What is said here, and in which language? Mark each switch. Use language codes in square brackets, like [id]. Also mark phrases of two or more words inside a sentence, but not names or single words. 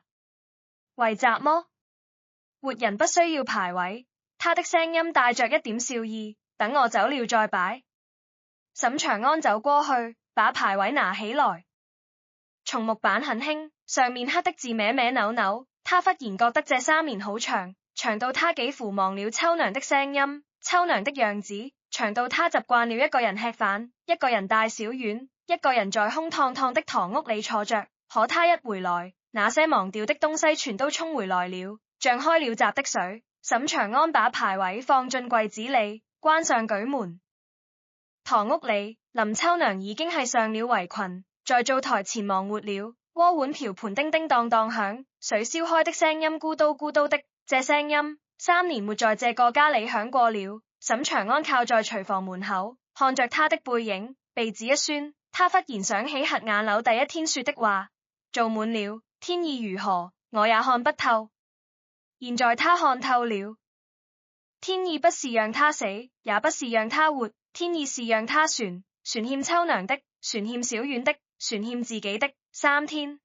[zh] 為什麼？活人不需要牌位。他的聲音帶着一點笑意。等我走了再擺。沈長安走過去，把牌位拿起來。松木板很輕，上面刻的字歪歪扭扭。他忽然覺得這3年好長，長到他幾乎忘了秋娘的聲音，秋娘的樣子，長到他習慣了一個人吃飯，一個人帶小丸，一個人在空蕩蕩的堂屋裏坐着。可他一回來，那些忘掉的東西全都衝回來了，像開了閘的水。沈長安把牌位放進櫃子裏，關上舉門。堂屋裏，林秋娘已經係上了圍裙，在灶台前忙活了。鍋碗瓢盆叮叮當當響，水燒開的聲音咕嘟咕嘟的，這聲音3年沒在這個家裏響過了。沈長安靠在廚房門口，看着他的背影，鼻子一酸，他忽然想起瞎眼柳第一天說的話：做滿了，天意如何， 我也看不透。現在他看透了，天意不是讓他死，也不是讓他活，天意是讓他船欠秋娘的，船欠小丸的，船欠自己的3天。